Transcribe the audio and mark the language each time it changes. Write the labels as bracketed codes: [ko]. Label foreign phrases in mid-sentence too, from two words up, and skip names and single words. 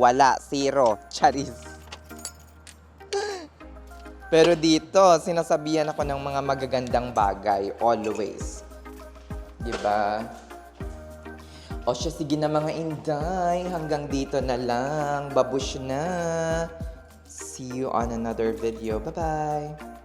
[tl] Wala. Zero. Charis. Pero dito, sinasabihan ako ng mga magagandang bagay. Always. Diba? O siya, sige na mga inday. Hanggang dito na lang. Babush na. [en] See you on another video. Bye-bye.